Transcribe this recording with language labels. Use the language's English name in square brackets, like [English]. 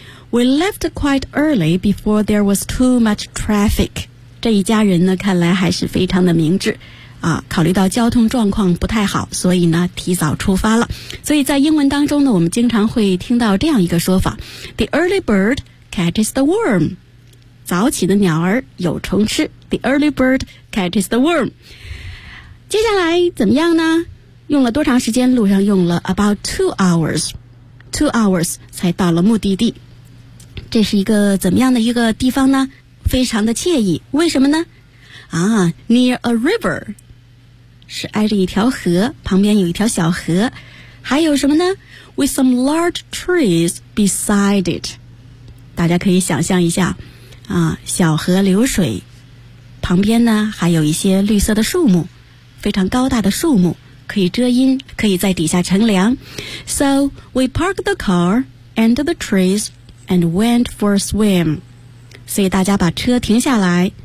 [English] We left quite early before there was too much traffic. [Chinese] 这一家人呢看来还是非常的明智啊，考虑到交通状况不太好，所以呢提早出发了。所以在英文当中呢，我们经常会听到这样一个说法， [English] The early bird catches the worm. [Chinese] 早起的鸟儿有虫吃， [English] The early bird catches the worm. [Chinese] 接下来怎么样呢？用了多长时间？路上用了 [English] about 2 hours. [Chinese] 2 hours 才到了目的地。这是一个怎么样的一个地方呢？非常的惬意。为什么呢？ [English] near a river, [Chinese] 是挨着一条河，旁边有一条小河。还有什么呢？ [English] With some large trees beside it. [Chinese] 大家可以想象一下，小河流水，旁边呢，还有一些绿色的树木，非常高大的树木，可以遮阴，可以在底下乘凉。 [English] So, we parked the car under the trees,And went for a swim. [Chinese] 所以大家把车停下来，